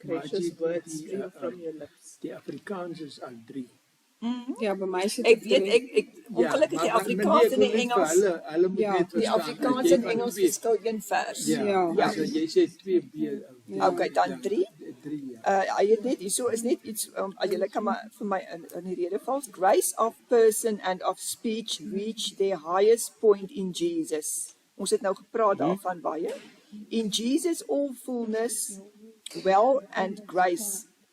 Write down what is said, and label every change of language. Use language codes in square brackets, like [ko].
[en] Gracious words stream from your lips. [af] Die Afrikaans is al 3. Ja, by my sit Ek weet, ongelukkig is die Afrikaans en die Engels. Hulle moet Ja, net Die verstaan. Afrikaans en Engels verskil een vers. Ja, so jy sê 2b. Okay, dan 3. 3, ja. Hy het net hierso is net iets julle kan maar vir my in die rede val. [en] Grace of person and of speech reach their highest point in Jesus. [af] Ons het nou gepraat daarvan baie. [en] In Jesus all fullness, well and grace.